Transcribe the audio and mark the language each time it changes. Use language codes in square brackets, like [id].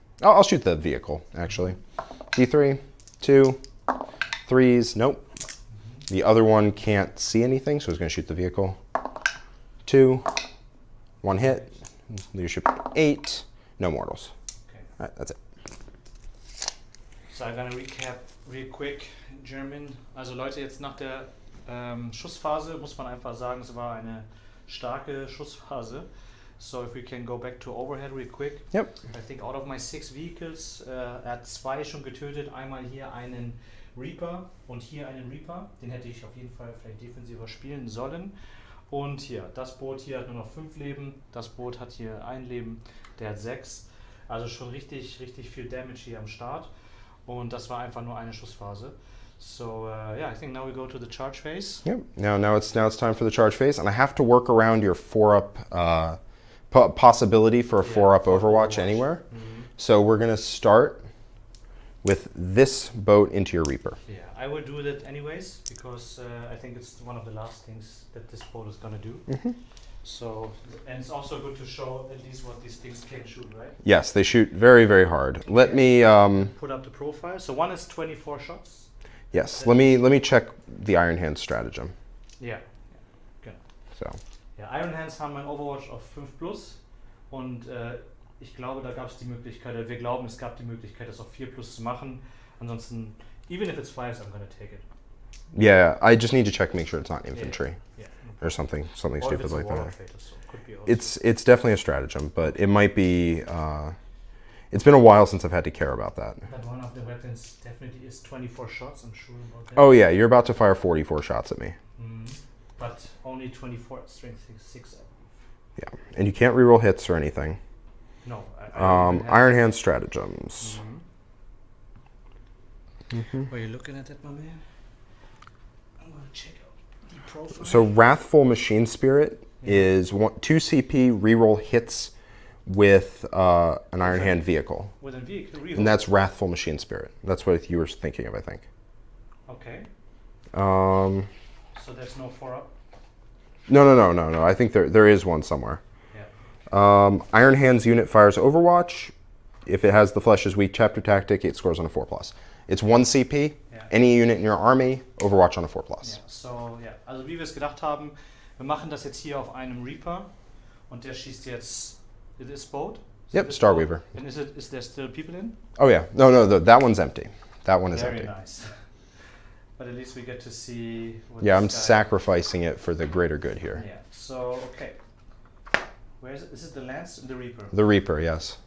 [en] I'll shoot the vehicle, actually. D3, 2, 3s, nope. The other one can't see anything, so he's going to shoot the vehicle. 2, 1 hit, leadership 8, no mortals. Okay. All right, that's it. So I'm gonna recap real quick in German. [de] Also Leute, jetzt nach der Schussphase muss man einfach sagen, es war eine starke Schussphase. [en] So if we can go back to overhead real quick. Yep. I think out of my 6 vehicles, [de] hat 2 schon getötet. Einmal hier einen Reaper und hier einen Reaper. Den hätte ich auf jeden Fall vielleicht defensiver spielen sollen. Und hier, das Boot hier hat nur noch 5 Leben. Das Boot hat hier 1 Leben. Der hat 6. Also schon richtig viel Damage hier am Start. Und das war einfach nur eine Schussphase. [en] So yeah, I think now we go to the charge phase. Yep. Now it's time for the charge phase, and I have to work around your 4-up possibility for a 4-up Overwatch anywhere. So we're gonna start with this boat into your Reaper. Yeah, I will do that anyways because I think it's one of the last things that this boat is gonna do. So, and it's also good to show at least what these things can shoot, right? Yes, they shoot very, very hard. Let me put up the profile. So one is 24 shots. Yes, let me check the Iron Hand stratagem. [de] Ja, genau. [en] So. [de] Ja, Iron Hands haben ein Overwatch auf 5+ und ich glaube, da gab es die Möglichkeit, wir glauben, es gab die Möglichkeit, das auf 4+ zu machen. Ansonsten, [en] even if it's 5s, I'm gonna take it. Yeah, I just need to check, make sure it's not infantry Yeah. or something Or stupid if it's a like war that. operator, so it could be also. It's definitely a stratagem, but it might be. It's been a while since I've had to care about that. But one of the weapons definitely is 24 shots. I'm sure about that. Oh yeah, you're about to fire 44 shots at me. But only 24 at strength 6. I believe. Yeah, and you can't reroll hits or anything. No. I don't even have- Iron Hand stratagems. Are you looking at that, my man? I'm gonna check out the profile. So Wrathful Machine Spirit is 2 CP reroll hits with an Iron Hand vehicle. With a vehicle, reroll. And that's Wrathful Machine Spirit. That's what you were thinking of, I think. Okay. Um, So there's no 4-up? no. I think there is one somewhere. Yeah. Iron Hand's unit fires Overwatch. If it has the Flesh is Weak chapter tactic, it scores on a 4+. It's 1 CP. Yeah. Any unit in your army, Overwatch on a 4+. [de] Ja, so, ja. Also wie wir es gedacht haben, wir machen das jetzt hier auf einem Reaper und der schießt jetzt, [en] it is boat? Yep, Starweaver. And is there still people in? Oh yeah, no, that one's empty. That one is Very empty. nice. But at least we get to see what Yeah, I'm this guy- sacrificing it for the greater good here. Yeah, so, okay. Where is it? This is the Lance and the Reaper. The Reaper, yes.